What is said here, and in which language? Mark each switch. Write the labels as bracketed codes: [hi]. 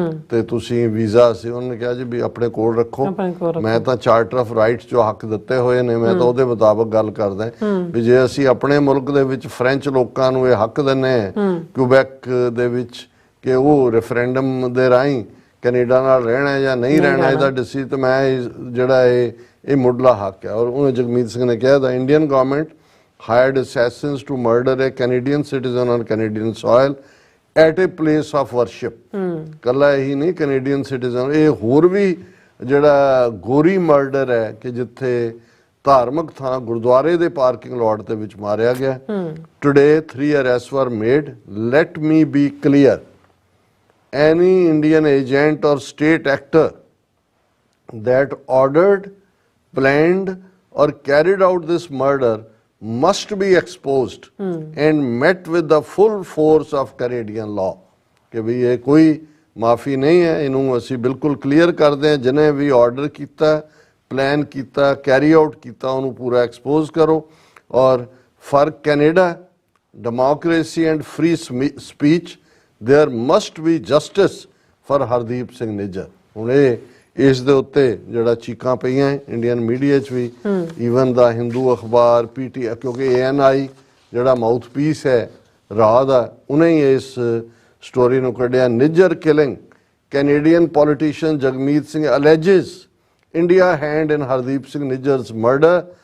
[pa] ਤੇ ਤੁਸੀਂ ਵੀਜ਼ਾ ਸੀ, ਉਹਨਾਂ ਨੇ ਕਿਹਾ ਜੀ ਵੀ ਆਪਣੇ ਕੋਲ ਰੱਖੋ, ਮੈਂ ਤਾਂ ਚਾਰਟਰ ਆਫ ਰਾਈਟਸ ਜੋ ਹੱਕ ਦਿੱਤੇ ਹੋਏ ਨੇ ਮੈਂ ਤਾਂ ਉਹਦੇ ਮੁਤਾਬਕ ਗੱਲ ਕਰਦਾ ਵੀ ਜੇ ਅਸੀਂ ਆਪਣੇ ਮੁਲਕ ਦੇ ਵਿੱਚ ਫ੍ਰੈਂਚ ਲੋਕਾਂ ਨੂੰ ਇਹ ਹੱਕ ਦਿੰਨੇ ਆ ਕਿਊਬੈਕ ਦੇ ਵਿੱਚ ਕਿ ਉਹ ਰੈਫਰੈਂਡਮ ਦੇ ਰਾਹੀਂ ਕੈਨੇਡਾ ਨਾਲ ਰਹਿਣਾ ਜਾਂ ਨਹੀਂ ਰਹਿਣਾ ਇਹਦਾ ਡਿਸੀਜਨ ਤੇ ਮੈਂ ਜਿਹੜਾ ਇਹ ਮੁੱਢਲਾ ਹੱਕ ਹੈ। ਔਰ ਉਹਨੇ ਜਗਮੀਤ ਸਿੰਘ ਨੇ ਕਿਹਾ ਦਾ Indian government [en] hired assassins to murder a Canadian citizen on Canadian soil at a place of worship। [pa] ਕੱਲਾ ਇਹੀ ਨਹੀਂ ਕੈਨੇਡੀਅਨ ਸਿਟੀਜ਼ਨ, ਇਹ ਹੋਰ ਵੀ ਜਿਹੜਾ ਗੋਰੀ ਮਰਡਰ ਹੈ ਕਿ ਜਿੱਥੇ ਧਾਰਮਿਕ ਥਾਂ ਗੁਰਦੁਆਰੇ ਦੇ ਪਾਰਕਿੰਗ ਲੋਟ ਦੇ ਵਿੱਚ ਮਾਰਿਆ ਗਿਆ। [en] Today 3 arrests were made. Let me be clear, any Indian agent or state actor that ordered, planned or carried out this murder must be exposed and met with the full force of Canadian law। [hi] कि भी ये कोई माफ़ी नहीं है, इन्हों असी बिल्कुल क्लियर कर दें जिन्हें भी ऑर्डर किया, प्लान किया, कैरी आउट किया उन्होंने पूरा एक्सपोज करो। [en] और for Canada democracy and free speech there must be justice for Hardeep Singh Nijjar. [pa] हुण ਇਸ ਦੇ ਉੱਤੇ ਜਿਹੜਾ ਚੀਕਾਂ ਪਈਆਂ ਇੰਡੀਅਨ ਮੀਡੀਆ 'ਚ ਵੀ ਈਵਨ ਦਾ ਹਿੰਦੂ ਅਖਬਾਰ PTI ਕਿਉਂਕਿ ANI ਜਿਹੜਾ ਮਾਊਥ ਪੀਸ ਹੈ ਰਾਹ ਦਾ ਉਹਨੇ ਹੀ ਇਸ ਸਟੋਰੀ ਨੂੰ ਕੱਢਿਆ। [en] Nijjar killing Canadian politician Jagmeet Singh alleges India hand in Hardeep Singh Nijjar's murder.